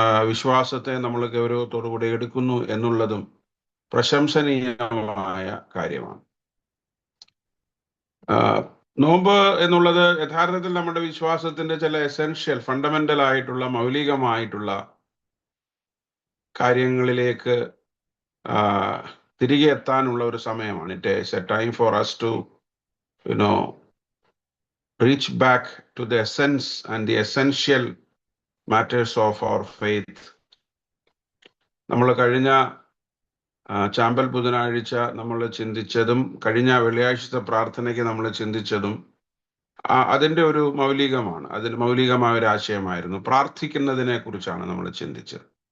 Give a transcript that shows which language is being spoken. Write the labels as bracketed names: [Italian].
[Malayalam] വിശ്വാസത്തെ നമ്മൾ ഗൗരവത്തോടുകൂടി എടുക്കുന്നു എന്നുള്ളതും പ്രശംസനീയമായ കാര്യമാണ്. നോമ്പ് എന്നുള്ളത് യഥാർത്ഥത്തിൽ നമ്മുടെ വിശ്വാസത്തിന്റെ ചില എസെൻഷ്യൽ, ഫണ്ടമെന്റൽ ആയിട്ടുള്ള, മൗലികമായിട്ടുള്ള കാര്യങ്ങളിലേക്ക് തിരികെ എത്താനുള്ള ഒരു സമയമാണ്. [English] It is a time for us to reach back to the essence and the essential matters of our faith. [Malayalam] നമ്മൾ കഴിഞ്ഞ ചാമ്പൽ ബുധനാഴ്ച നമ്മൾ ചിന്തിച്ചതും കഴിഞ്ഞ വെള്ളിയാഴ്ചത്തെ പ്രാർത്ഥനയ്ക്ക് നമ്മൾ ചിന്തിച്ചതും അതിൻ്റെ ഒരു മൗലികമാണ്. അതിൽ മൗലികമായ ഒരു ആശയമായിരുന്നു. പ്രാർത്ഥിക്കുന്നതിനെ കുറിച്ചാണ് നമ്മൾ ചിന്തിച്ചത്.